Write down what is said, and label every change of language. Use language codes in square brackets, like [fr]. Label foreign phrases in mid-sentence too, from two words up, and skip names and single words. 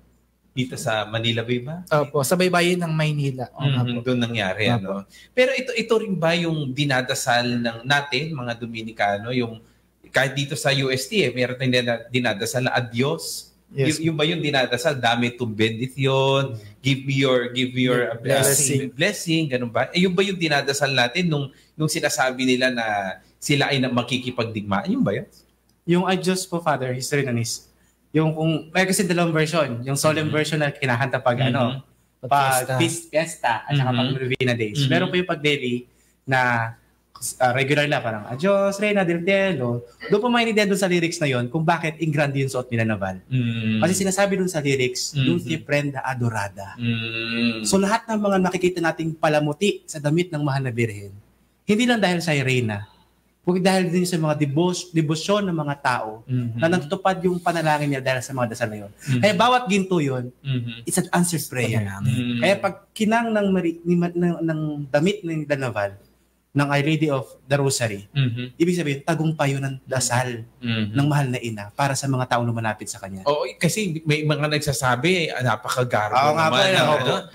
[tl] Dito sa Manila Bay ba? Opo, sa baybayin ng Maynila. Doon nangyari. Pero ito rin ba yung dinadasal natin, mga Dominicano, yung kahit dito sa UST, meron tayong dinadasal na adios. [en] Yes. [tl] Yung ba yung dinadasal? [la] Dami tum bendición, [en] give me your blessing, [tl] ganun ba? Yung ba yung dinadasal natin nung sinasabi nila na sila ay makikipagdigmaan? Yung ba yun? Yung adios po, Father, history nun is, yung kung, may kasi dalawang version. Yung [en] solemn version [tl] na kinakanta pag fiesta, at saka pag [en] Novena Days. [tl] Meron po yung pag daily na regular na parang [es] adios Reina del Cielo. [tl] Doon po maintindihan doon sa lyrics na yon kung bakit in grande yung suot ni Lanaval. Kasi sinasabi doon sa lyrics, [es] Dulce prenda adorada. [tl] So lahat ng mga nakikita nating palamuti sa damit ng mahal na birhen, hindi lang dahil sa Reina, kundi dahil din sa mga debosyon ng mga tao na natutupad yung panalangin niya dahil sa mga dasal na yun. Kaya bawat ginto yun, [en] it's an answered prayer. [tl] Kaya pag kinang ng damit ng Lanaval, ng Our Lady of the Rosary. Ibig sabihin, tagumpay yun ng dasal ng mahal na ina para sa mga taong lumalapit sa kanya. Oo, kasi may mga nagsasabi, napakagarbo naman. Pero,